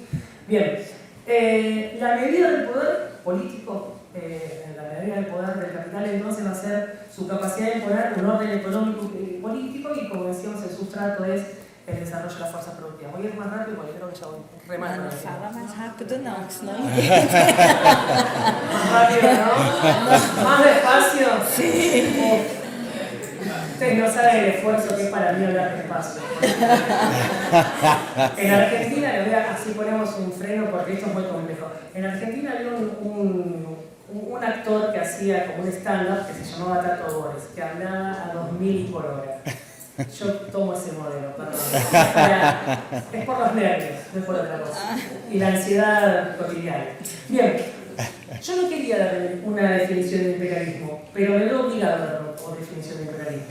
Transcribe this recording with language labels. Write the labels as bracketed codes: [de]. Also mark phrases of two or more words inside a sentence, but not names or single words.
[es] Bien, la medida del poder político, la medida del poder del capital, entonces va a ser su capacidad de imponer un orden económico y político, y como decíamos, el sustrato es el desarrollo de la fuerza productiva. Voy a ir más rápido porque creo que ya voy remando. [pt] Não fala mais rápido não, que senão [es] Más rápido, ¿no? Más despacio. Sí. Ustedes no saben el esfuerzo que es para mí hablar despacio. En Argentina, así ponemos un freno porque esto es muy complejo. En Argentina había un actor que hacía como un stand-up que se llamaba Tato Bores, que hablaba a 2000 por hora. Yo tomo ese modelo, perdón. Es por los nervios, no es por otra cosa. Y la ansiedad cotidiana. Bien, yo no quería darle una definición de imperialismo, pero me veo obligado a dar una definición de imperialismo.